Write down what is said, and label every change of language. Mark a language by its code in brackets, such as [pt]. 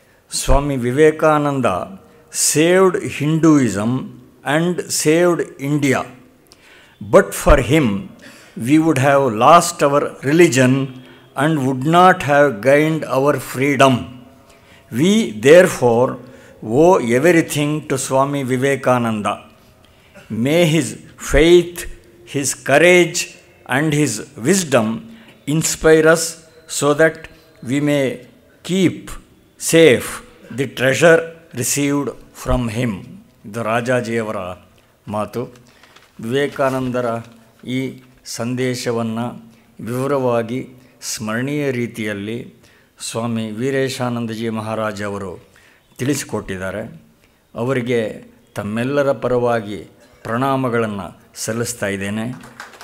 [en] Swami Vivekananda saved Hinduism and saved India, but for him we would have lost our religion and would not have gained our freedom. We therefore owe everything to Swami Vivekananda. May his faith, his courage and his wisdom inspire us so that we may keep safe the treasure received from him. [kn] ಇದು ರಾಜಾಜಿಯವರ ಮಾತು. ವಿವೇಕಾನಂದರ ಈ ಸಂದೇಶವನ್ನು ವಿವರವಾಗಿ ಸ್ಮರಣೀಯ ರೀತಿಯಲ್ಲಿ ಸ್ವಾಮಿ ವೀರೇಶಾನಂದಜಿ ಮಹಾರಾಜ್ ಅವರು ತಿಳಿಸಿಕೊಟ್ಟಿದ್ದಾರೆ. ಅವರಿಗೆ ತಮ್ಮೆಲ್ಲರ ಪರವಾಗಿ ಪ್ರಣಾಮಗಳನ್ನು ಸಲ್ಲಿಸ್ತಾ ಇದ್ದೇನೆ.